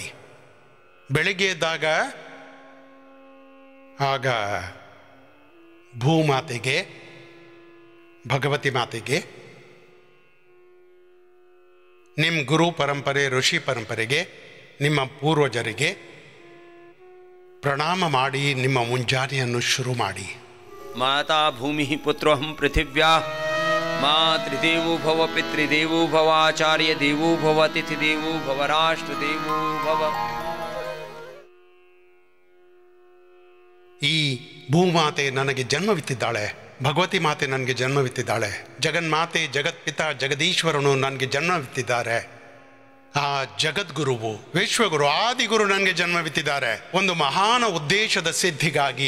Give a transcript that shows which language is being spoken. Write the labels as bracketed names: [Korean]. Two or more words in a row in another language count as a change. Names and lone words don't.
[Kannada] ಬೆಳಿಗ್ಗೆ ಎದ್ದಾಗ ಆಗ ಭೂಮಾತೆಗೆ, ಭಗವತಿ ಮಾತೆಗೆ, ನಿಮ್ಮ ಗುರು ಪರಂಪರೆ, ಋಷಿ ಪರಂಪರೆಗೆ, ನಿಮ್ಮ ಪೂರ್ವಜರಿಗೆ ಪ್ರಣಾಮ ಮಾಡಿ ನಿಮ್ಮ ಮುಂಜಾನೆಯನ್ನು ಶುರು ಮಾಡಿ. [Sanskrit] ಮಾತಾ ಭೂಮಿ ಪುತ್ರೋಹಂ ಪೃಥಿವ್ಯಾ, ಮಾತೃದೇವೋ ಭವ, ಪಿತೃದೇವೋ ಭವ, ಆಚಾರ್ಯ ದೇವೋ ಭವ, ಅತಿಥಿ ದೇವೋ ಭವ, ರಾಷ್ಟ್ರ ದೇವೋ ಭವ. [Kannada] ಈ ಭೂಮಾತೆ ನನಗೆ ಜನ್ಮವಿತ್ತಿದ್ದಾಳೆ, ಭಗವತಿ ಮಾತೆ ನನಗೆ ಜನ್ಮವಿತ್ತಿದ್ದಾಳೆ, ಜಗನ್ಮಾತೆ, ಜಗತ್ಪಿತ, ಜಗದೀಶ್ವರನು ನನಗೆ ಜನ್ಮವಿತ್ತಿದ್ದಾರೆ. ಆ ಜಗದ್ಗುರುವು ವಿಶ್ವಗುರು ಆದಿಗುರು ನನಗೆ ಜನ್ಮವಿತ್ತಿದ್ದಾರೆ ಒಂದು ಮಹಾನ ಉದ್ದೇಶದ ಸಿದ್ಧಿಗಾಗಿ.